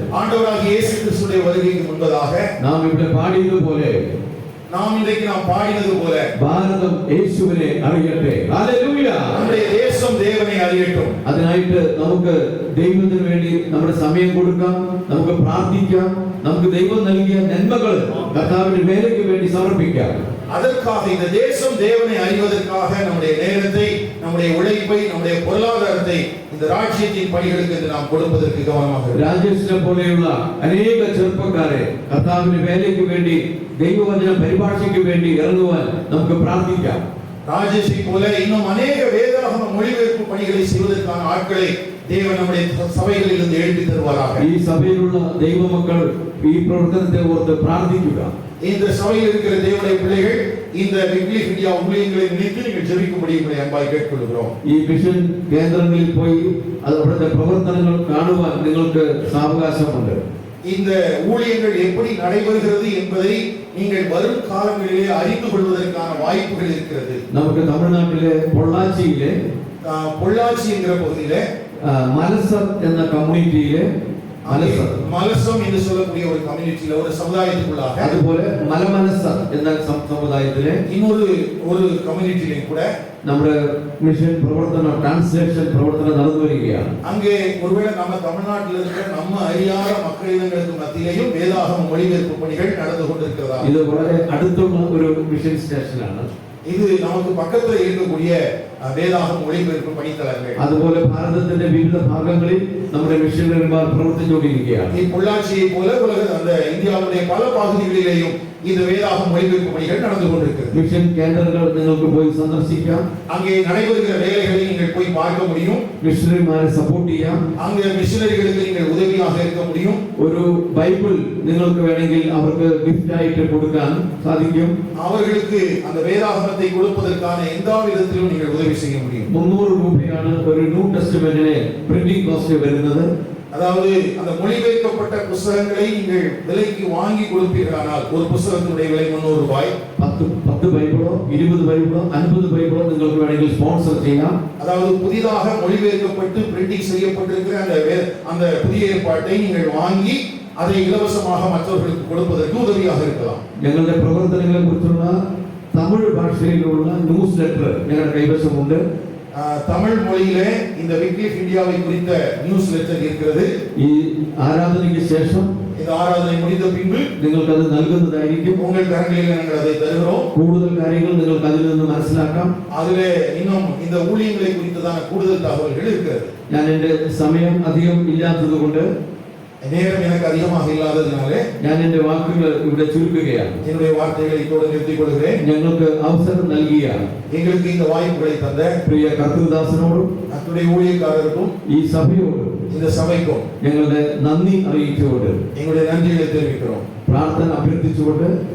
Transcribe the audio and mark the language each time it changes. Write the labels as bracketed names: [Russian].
[Tamil] ஆண்டவராகிய இயேசு கிறிஸ்துவின் வருகைக்கு முன்பதாக [Malayalam] നാം ഇവിടെ പാടിയതുപോലെ, [Tamil] நாம் இன்றைக்கு பாடினது போல [Malayalam] ഭാരതം യേശുവിനെ അറിയട്ടെ. ഹല്ലേലൂയ. [Tamil] நம்முடைய தேசம் தேவனை அறியட்டும். [Malayalam] അതിനായിട്ട് നമുക്ക് ദൈവത്തിന് വേണ്ടി നമ്മുടെ സമയം കൊടുക്കാം, നമുക്ക് പ്രാർത്ഥിക്കാം, നമുക്ക് ദൈവം നൽകിയ നന്മകൾ കർത്താവിന്റെ വേലയ്ക്ക് വേണ്ടി സമർപ്പിക്കാം. [Tamil] அதற்காக இந்த தேசம் தேவனை அறிவதற்காக நம்முடைய நேரத்தை, நம்முடைய உழைப்பை, நம்முடைய பொருளாதாரத்தை இந்த ராஜ்யத்தின் பணிகளுக்கு நாம் கொடுப்பதற்கு கவனமாக இருக்கணும். [Malayalam] രാജേഷിനെ പോലെയുള്ള അനേക ചെറുപ്പക്കാരെ കർത്താവിന്റെ വേലയ്ക്ക് വേണ്ടി, ദൈവവചന പരിഭാഷയ്ക്ക് വേണ്ടി ഇറങ്ങുവാൻ നമുക്ക് പ്രാർത്ഥിക്കാം. [Tamil] ராஜேஷை போல இன்னும் அநேக வேதாகம மொழிபெயர்ப்பு பணிகளை செய்வதற்கான ஆட்களை தேவன் நம்முடைய சபைகளில் இருந்து எழுப்பி தருவாராக. [Malayalam] ഈ സഭയിലുള്ള ദൈവമക്കൾ ഈ പ്രവർത്തനത്തെ ഓർത്ത് പ്രാർത്ഥിക്കുക. [Tamil] இந்த சபையில் இருக்கிற தேவனுடைய பிள்ளைகள் இந்த விக்லிஃப் இந்தியா ஊழியங்களை நினைத்து நீங்கள் ஜெபிக்கும்படி உங்களை அன்பாய் கேட்டுக்கொள்கிறோம். [Malayalam] ഈ മിഷൻ കേന്ദ്രങ്ങളിൽ പോയി അവിടുത്തെ പ്രവർത്തനങ്ങൾ കാണുവാൻ നിങ്ങൾക്ക് സാവകാശമുണ്ട്. [Tamil] இந்த ஊழியங்கள் எப்படி நடைபெறுகிறது என்பதை நீங்கள் வரும் காலங்களிலே அறிந்து கொள்வதற்கான வாய்ப்புகள் இருக்கிறது. [Malayalam] നമുക്ക് തമിഴ്നാട്ടിലെ പൊള്ളാച്ചിയിലെ [Tamil] பொள்ளாச்சி என்கிற பகுதியிலே [Malayalam] മലസർ എന്ന കമ്മ്യൂണിറ്റിയിലെ [Tamil] மலசம் என்று சொல்லக்கூடிய ஒரு கம்யூனிட்டியில, ஒரு சமுதாயத்துக்குள்ளாக, [Malayalam] അതുപോലെ മലമനസ്സ എന്ന സമുദായത്തിലെ ഒരു കമ്മ്യൂണിറ്റിയിലും கூட നമ്മുടെ മിഷൻ പ്രവർത്തനം, ട്രാൻസ്ലേഷൻ പ്രവർത്തനം നടന്നു വരികയാണ്. [Tamil] அங்கே ஒருவேளை நம்ம தமிழ்நாட்டில் இருக்கிற நம்ம அறியாத மக்களினங்களுக்கு மத்தியிலேயும் வேதாகம மொழிபெயர்ப்பு பணிகள் நடந்து கொண்டிருக்கிறதா? [Malayalam] ഇത് വളരെ അടുത്തുള്ള ഒരു മിഷൻ സ്റ്റേഷനാണ്. [Tamil] இது நமக்கு பக்கத்துல இருக்கக்கூடிய வேதாகம மொழிபெயர்ப்பு பணித்தளங்கள். [Malayalam] അതുപോലെ ഭാരതത്തിന്റെ വിവിധ ഭാഗങ്ങളിൽ നമ്മുടെ മിഷനറിമാർ പ്രവർത്തിച്ചുകൊണ്ടിരിക്കുകയാണ്. [Tamil] ഈ பொள்ளாச்சியை போல உலக அந்த இந்தியாவுடைய பல பகுதிகளிலேயும் இந்த வேதாகம மொழிபெயர்ப்பு பணிகள் நடந்து கொண்டிருக்கிறது. [Malayalam] മിഷൻ കേന്ദ്രങ്ങൾ നിങ്ങൾക്ക് പോയി സന്ദർശിക്കാം. [Tamil] அங்கே நடைபெறுகிற வேலைகளை நீங்கள் போய் பார்க்க முடியும். [Malayalam] മിഷനറിമാരെ സപ്പോർട്ട് ചെയ്യാം. [Tamil] அங்கே மிஷனரிகளுக்கு நீங்கள் உதவியாக இருக்க முடியும். [Malayalam] ഒരു ബൈബിൾ നിങ്ങൾക്ക് വേണമെങ്കിൽ അവർക്ക് ഗിഫ്റ്റ് ആയിട്ട് കൊടുക്കാൻ സാധിക്കും. [Tamil] அவர்களுக்கு அந்த வேதாகமத்தை கொடுப்பதற்கான எந்த விதத்திலும் நீங்கள் உதவி செய்ய முடியும். [Malayalam] 300 രൂപയാണ് ഒരു ന്യൂ ടെസ്റ്റമെന്റിനെ പ്രിന്റിംഗ് കോസ്റ്റ് വരുന്നത്. [Tamil] அதாவது அந்த மொழிபெயர்க்கப்பட்ட புத்தகங்களை நீங்கள் விலைக்கு வாங்கி கொடுப்பீர்களானால் ஒரு புத்தகத்தினுடைய விலை 300 ரூபாய். 10 பைபிளோ 20 பைபிளோ 50 பைபிளோ [Malayalam] നിങ്ങൾക്ക് വേണമെങ്കിൽ സ്പോൺസർ ചെയ്യാം. [Tamil] அதாவது புதிதாக மொழிபெயர்க்கப்பட்டு பிரிண்டிங் செய்யப்பட்டிருக்கிற அந்த புதிய ஏற்பாட்டை நீங்கள் வாங்கி அதை இலவசமாக மற்றவர்களுக்கு கொடுப்பதற்கு உதவியாக இருக்கலாம். [Malayalam] ഞങ്ങളുടെ പ്രവർത്തനങ്ങളെ കുറിച്ചുള്ള തമിഴ് ഭാഷയിലുള്ള ന്യൂസ് ലെറ്റർ ഞങ്ങളുടെ കൈവശമുണ്ട്. [Tamil] தமிழ் மொழியிலே இந்த விக்லிஃப் இந்தியாவை குறித்த நியூஸ் லெட்டர் இருக்கிறது. [Malayalam] ഈ ആരാധനയ്ക്ക് ശേഷം, [Tamil] இந்த ஆராதனை முடிந்த பின்பு [Malayalam] നിങ്ങൾക്ക് അത് നൽകുന്നതായിരിക്കും. [Tamil] உங்கள் கரங்களில் நாங்கள் அதை தருகிறோம். [Malayalam] കൂടുതൽ കാര്യങ്ങൾ നിങ്ങൾക്ക് അതിൽ നിന്ന് മനസ്സിലാക്കാം. [Tamil] அதிலே இன்னும் இந்த ஊழியங்களை குறித்ததான கூடுதல் தகவல்கள் இருக்கிறது. [Malayalam] ഞാൻ എൻ്റെ സമയം അധികം ഇല്ലാത്തതുകൊണ്ട്, [Tamil] நேரம் எனக்கு அதிகமாக இல்லாததினாலே [Malayalam] ഞാൻ എൻ്റെ വാക്കുകൾ ഇവിടെ ചുരുക്കുകയാണ്. [Tamil] என்னுடைய வார்த்தைகளை இதோடு நிறுத்திக் கொள்கிறேன். [Malayalam] ഞങ്ങൾക്ക് അവസരം നൽകിയ [Tamil] எங்களுக்கு இந்த வாய்ப்புகளை தந்த [Malayalam] പ്രിയ കർത്തൃദാസനോടും [Tamil] அத்துடைய ஊழியக்காரருக்கும் [Malayalam] ഈ സഭയോടും [Tamil] இந்த சபைக்கும் [Malayalam] ഞങ്ങളുടെ നന്ദി അറിയിച്ചുകൊണ്ട്, [Tamil] எங்களுடைய நன்றிகளை தெரிவிக்கிறோம். [Malayalam] പ്രാർത്ഥന അഭ്യർത്ഥിച്ചുകൊണ്ട്